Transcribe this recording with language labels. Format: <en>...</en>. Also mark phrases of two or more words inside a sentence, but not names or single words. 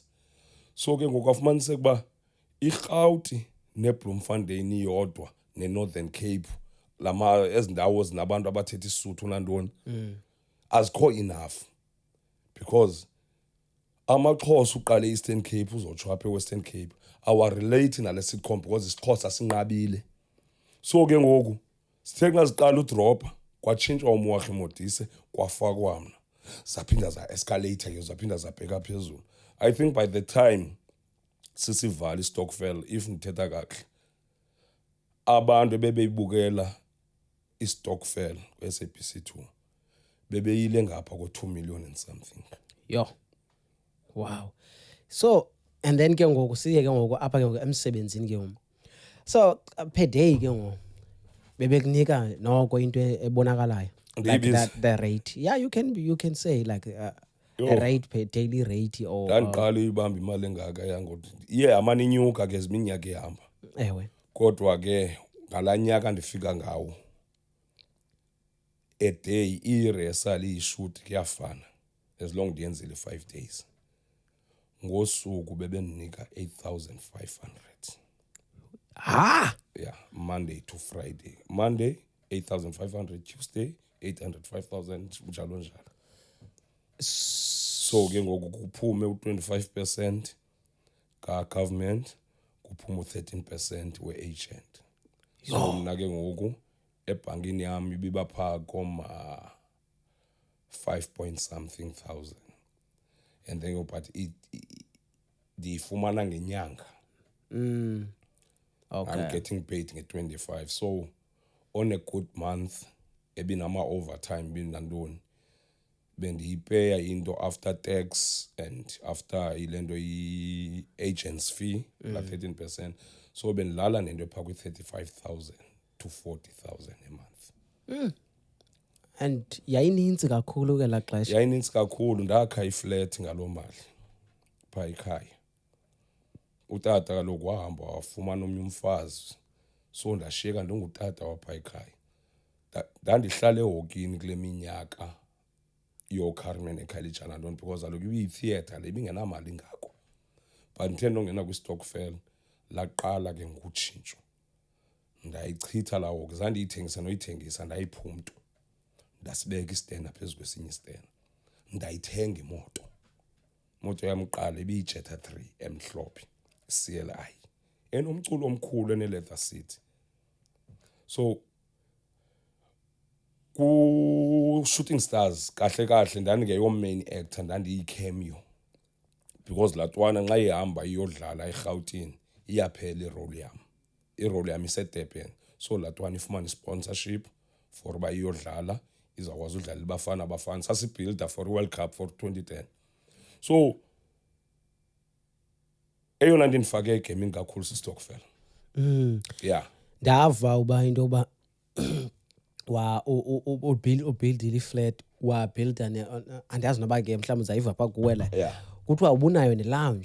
<xh>So ke ngoku afumaniseka uba iRhawuti neBloemfontein iyodwa neNorthern Cape, ezi ndawo zinabantu abathetha isiSuthu nantoni, azikho</xh> <en>enough, because</en> <xh>amaXhosa uqale e-Eastern Cape uzotsho apha e-Western Cape awarelate nale</xh> <en>sitcom because</en> <xh>isiXhosa sinqabile. So ke ngoku sithe xa siqala udropa kwatshintshwa uMoakhe Modise kwafakwa mna, zaphinda za-escalate ke zaphinda zabheka phezulu.</xh> <en>I think by the time</en> <xh>sisivala istokvel, if ndithetha kakuhle, abantu ebebeyibukela istokvel kwi-SABC2 bebeyile ngapha ko-</xh> <en>2 million and something. Yo. Wow. So and then</en> <xh>ke ngoku siye ke ngoku apha ke ngoku emsebenzini ke ngoku.</xh> <en>So per day</en> <xh>ke ngoku bebekunika noko into ebonakalayo,</xh> <en>like the rate. Yeah, you can say like a rate per daily rate or</en> <xh>ndandiqala ibamba imali engaka yangothi iye amane inyuka ke ziminyaka ehamba. Ewe. Kodwa ke ngalaa nyaka ndifika ngawo</xh> <en>a day</en> <xh>i-rehearsal iyishoot kuyafana</xh> <en>as long</en> <xh>ndiyenzile</xh> <en>5 days.</en> <xh>Ngosuku bebendinika 8,500.</xh> <en>Yeah, Monday to Friday. Monday 8,500, Tuesday 800, 5,000</en> <xh>njalo njalo. So ke ngoku kuphume u-25% ka-government, kuphume u-13% we-agent. So mna ke ngoku ebhankini yami ibiba phaa koma</xh> <en>5 point something thousand. And then but</en> <xh>ndiyifumana ngenyanga.</xh> <en>Okay. I'm getting paid nge-25. So on a good month</en> <xh>ebinama-overtime binantoni bendiyipeya into</xh> <en>after tax and after</en> <xh>ile nto i-agent's fee la</xh> <en>13%.</en> <xh>So bendilala nento ephaa kwi-35,000</xh> <en>to 40,000 a month.</en> <xh>And yayininzi kakhulu ke la xesha. Yayininzi kakhulu, ndakha iflat ngaloo mali phaa ekhaya. Utata kaloku wahamba wafumana omnye umfazi, so ndashiyeka ndingutata waphaa ekhaya. Ndandihlala ehokini kule minyaka yooCarmen eKhayelitsha nantoni, because kaloku ibiyi-theatre le ibingenamali ngako. But ndithe ndongena kwistokvel laqala ke ngokutshintsho. Ndayichitha laa hoki, zandiyithengisa noyithengisa ndayiphumntu. Ndasibeka istenda phezu kwesinye istenda. Ndayithenga imoto. Imoto yam kuqala ibiyi-Jetta 3 emhlophe, CLI, enomculo omkhulu ene-</xh> <en>leather seat.</en> <xh>So ku-Shooting Stars kahle kahle ndandingeyo</xh> <en>main actor,</en> <xh>ndandiyi-cameo, because laa ntwana nxa ihamba iyodlala eRhawutini iyaphela irole yam. Irole yam iseDurban, so laa ntwana ifumana i-sponsorship for uba iyodlala, izawukwazi udlala iBafana Bafana. Sasibhilda</xh> <en>for i-World Cup for 2010.</en> <xh>So eyona nto ndifake egaming kakhulu sistokvel.</xh> <en>Yeah.</en> <xh>Ndava uba into yoba ubuildile iflat, wabuilda andazi noba ke mhlawumbi uzayiva phaa kuwe la.</xh> <en>Yeah.</en> <xh>Kuthiwa ubunayo ne-lounge.</xh>